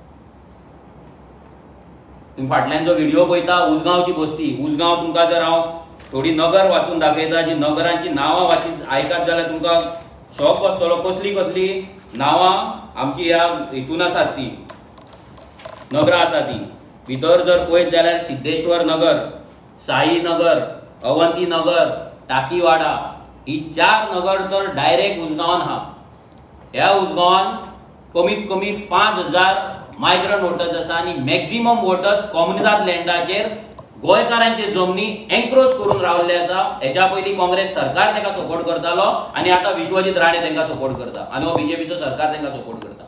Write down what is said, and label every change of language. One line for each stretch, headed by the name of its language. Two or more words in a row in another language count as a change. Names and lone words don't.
Konkani: तुम्ही फाटल्यान जो व्हिडिओ पळयता, उसगांवची बसती. उसगांव तुमकां जर हांव थोडी नगर वाचून दाखयता, जी नगरांची नांवां वाचीत आयकात जाल्यार तुमकां शॉक बसतलो. कसली नांवां आमची ह्या हितून आसात, ती नगरां आसा ती. भितर जर पळयत जाल्यार सिद्धेश्वर नगर, साई नगर, अवंती नगर, टाकीवाडा, ही 4 नगर तर डायरेक्ट उसगांवान आहा. ह्या उसगांवान कमीत कमी 5,000
English: migrant voters
Konkani: आसा आणि
English: maximum voters
Konkani: कम्युनिदाद लँडाचेर गोंयकारांचे जमनी एन्क्रोच करून रावल्ले आसा. हेच्या पयलीं काँग्रेस सरकार ताका सपोर्ट करतालो आणि आता विश्वजीत राणे तांकां सपोर्ट करता आणि हो बीजेपीचो सरकार तांकां सपोर्ट करता.